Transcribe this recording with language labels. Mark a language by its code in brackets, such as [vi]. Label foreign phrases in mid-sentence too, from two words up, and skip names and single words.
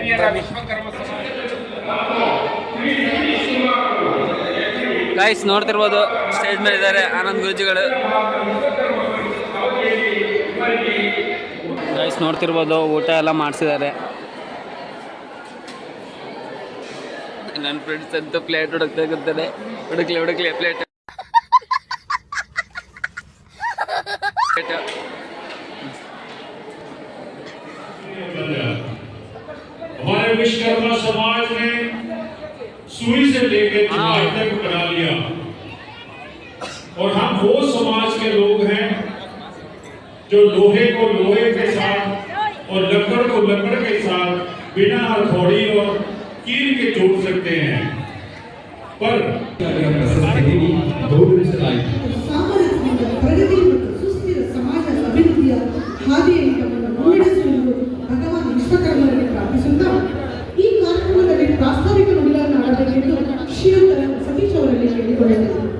[kn] ಗೈಸ್ ನೋಡ್ತಿರ್ಬೋದು, ಸ್ಟೇಜ್ ಮೇಲೆ ಇದ್ದಾರೆ ಆನಂದ್ ಗುರುಜಿಗಳು. ಗೈಸ್ ನೋಡ್ತಿರ್ಬೋದು, ಊಟ ಎಲ್ಲ ಮಾಡಿಸಿದ್ದಾರೆ. ನನ್ನ ಫ್ರೆಂಡ್ಸ್ ಅಂತೂ ಪ್ಲೇಟ್ ಹುಡುಕ್ತಾ ಇರ್ತಾರೆ. ಹುಡುಕ್ಲಿ ಪ್ಲೇಟ್. [hi] हमारे विश्वकर्मा समाज ने सुई से लेकर चुनाई तक बना लिया और हम वो समाज के लोग हैं जो लोहे को लोहे के साथ और लकड़ को लकड़ के साथ बिना हथौड़ी और कील के जोड़ सकते हैं। पर [kn] ಪ್ರಗತಿ ಮತ್ತು ಸುಸ್ಥಿರ ಸಮಾಜದ ಅಭಿವೃದ್ಧಿಯ ಹಾದಿಯನ್ನು ಮುನ್ನಡೆಸುವುದು ಭಗವಾನ್ ವಿಶ್ವಕರ್ಮರಿಗೆ ಪ್ರಾರ್ಥಿಸುತ್ತಾ ಈ ಕಾರ್ಯಕ್ರಮದಲ್ಲಿ ಪ್ರಾಸ್ತಾವಿಕ ನುಡಿಗಳನ್ನು ಆಡಬೇಕೆಂದು ಶ್ರೀಯುತ ಸತೀಶ್ ಅವರಲ್ಲಿ ಕೇಳಿಕೊಳ್ಳುತ್ತೇನೆ.